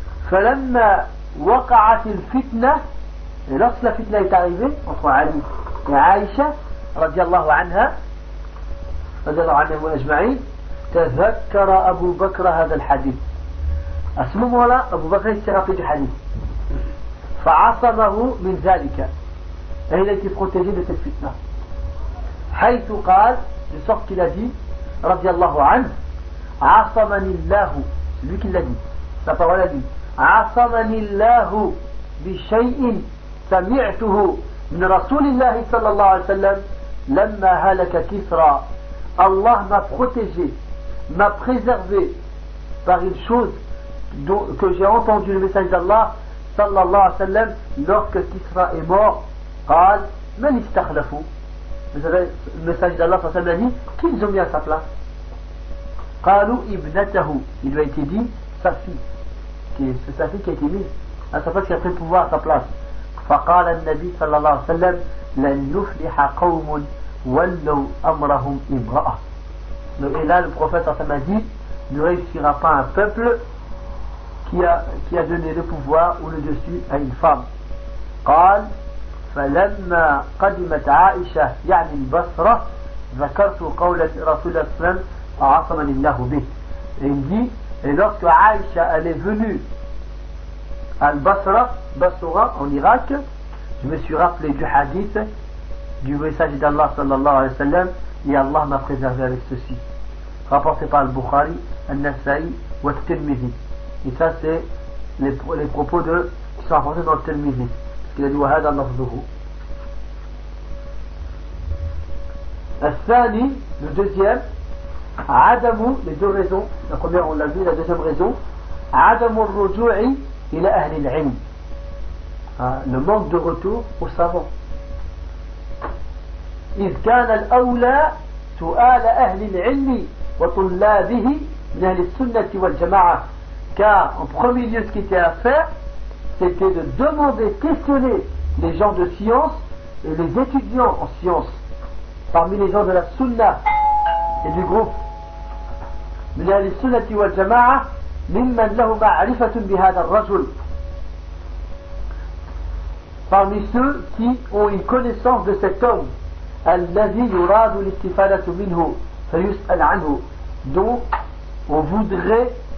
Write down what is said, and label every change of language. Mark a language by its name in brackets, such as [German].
[Arabic] فلما وقعت الفتنة, [French] et lorsque la fitna est arrivée entre Ali et Aïcha [Arabic] radiallahu anha, تذكر أبو بكر هذا الحديث. [French] À ce moment-là, Abu Bakr s'est rappelé du hadith. [Arabic] فعصمه من ذلك. [French] Et il a été protégé de cette fitna. [Arabic] حَيْثُ قَالْ, [French] de sorte qu'il a dit, [Arabic] رضي الله عنه, عَصَمَنِ اللَّهُ, [French] c'est lui qui l'a dit, [Arabic] sa parole a dit, عَصَمَنِ اللَّهُ بِشَيْءٍ سَمِعْتُهُ مِنْ رَسُولِ اللَّهِ صلى الله عليه وسلم لَمَّا هَلَكَ كِسْرًا. [French] Allah m'a protégé, m'a préservé par une chose que j'ai entendu le message d'Allah [Arabic] صلى الله عليه وسلم [French] lorsque Kisra est mort. [Arabic] قال من استخلفوا, [French] message d'Allah [Arabic] صلى الله عليه وسلم [French] a dit qui ils ont mis à sa place. [Arabic] قالوا ابنته, [French] il lui a été dit sa fille, c'est sa fille qui a été mise à sa place, qui a pris le pouvoir à sa place. [Arabic] فقال النبي صلى الله عليه وسلم لن يفلح قوم ولوا امرهم امرأة. [French] Et là le prophète [Arabic] صلى الله عليه وسلم [French] a dit, ne réussira pas un peuple qui a donné le pouvoir ou le dessus à une femme. [Arabic] قال فلما قدمت عائشة يعني البصرة ذكرت قول رسول الله صلى الله عليه وسلم عصمني الله به. [French] Il dit, et lorsque Aïcha est venue à Basra en Irak, je me suis rappelé du hadith du message d'Allah [Arabic] sallallahu alayhi wa sallam, [French] et Allah m'a préservé avec ceci, rapporté par Al-Bukhari, Al-Nasa'i ou Al-Tirmidhi. Et ça c'est les propos de qui sont rapportés dans Al-Tirmidhi. Il a dit [Arabic] وهذا لفظه. الثاني, [French] le deuxième, [Arabic] عدم, [French] les deux raisons, la première on l'a vu, la deuxième raison, [Arabic] عدم الرجوع إلى أهل العلم, [French] le manque de retour aux savants. إذ كان الأولى سؤال أهل العلم وطلابه من أهل السنة والجماعة. Car en premier lieu, ce qui était à faire, c'était de demander, questionner les gens de science et les étudiants en science parmi les gens de la sunna et du groupe. Mais il y a les [Arabic] sunnati wa jama'a mimman lahu ma'rifatun bihada rajul, [French] parmi ceux qui ont une connaissance de cet homme, [Arabic] alladhi yuradu l'istifadatu minhu fayus'al anhu, [French] dont on voudrait